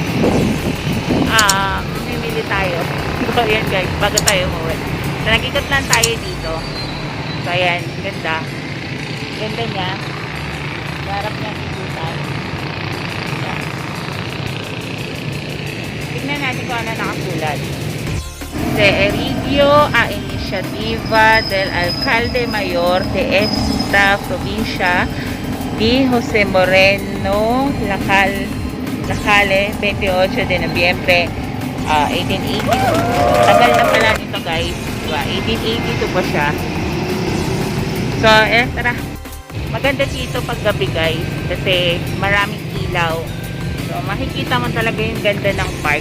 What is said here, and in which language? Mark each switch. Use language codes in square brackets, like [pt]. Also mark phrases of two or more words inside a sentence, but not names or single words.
[tl] Mamimili tayo. So, ayan guys, bago tayo umuwi. So, nag-ikot lang tayo dito. So, ayan, ganda. Ganda niya. Harap niya ikutan. Ayan. Tignan natin kung ano nakasulat. [es] De Erigio a Iniciativa del Alcalde Mayor de esta provincia di Jose Moreno Lacale 28 de Nobyembre 1882. [tl] Tagal na pala nito guys, diba? 1882 pa siya. So tara, maganda dito pag gabi guys kasi maraming ilaw. So makikita mo talaga yung ganda ng park.